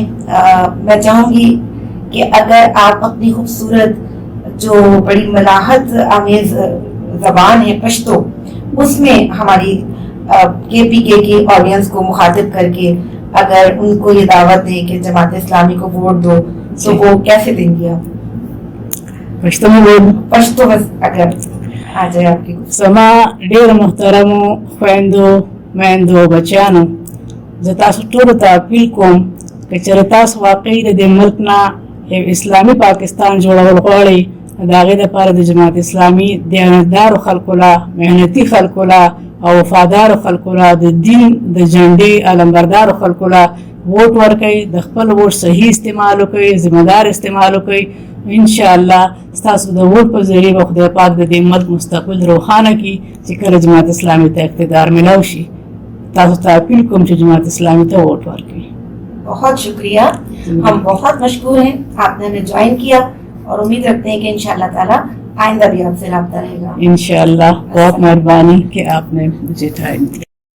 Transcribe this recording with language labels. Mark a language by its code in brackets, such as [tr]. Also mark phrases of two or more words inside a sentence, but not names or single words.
[ur] میں چاہوں گی کہ اگر آپ اپنی خوبصورت جو بڑی ملاحت آمیز زبان ہے پشتو، اس میں ہماری کے پی کے کی آڈینس کو مخاطب کر کے اگر ان کو یہ دعوت دیں کہ جماعت اسلامی کو ووٹ دو، تو وہ کیسے دیں گی آپ؟ پشتو میں بول پشتو بس اگر آ جائے آپ کی. [ps] سما ډیر محترمو خویندو میندو بچیانو، زه تاسو ټولو ته اپیل کوم که چېرې تاسو واقعي د دې ملک نه یو اسلامي پاکستان جوړول غواړئ، د هغې دپاره د جماعت اسلامي دیانتدارو خلکو له، محنتي خلکو له او وفادارو خلکو له، د دین د جنډې علمبردارو خلکو له ووټ ورکوئ، د خپل ووټ صحیح استعمال وکوئ، ذمہ دار استعمال وکوئ. انشاءاللہ ستاسو د ووټ په ذریعه به خدای پاک د دې ملک مستقبل روښانه کړي چې کله جماعت اسلامي ته اقتدار ملاو شي. تاسو ته اپیل کوم چې جماعت اسلامي ته ووٹ ورکړئ. [ur] بہت شکریہ، ہم بہت مشکور ہیں آپ نے ہمیں جوائن کیا، اور امید رکھتے ہیں کہ انشاءاللہ تعالیٰ آئندہ بھی آپ سے رابطہ رہے گا. انشاءاللہ. بہت مہربانی کہ آپ نے مجھے ٹائم دیا.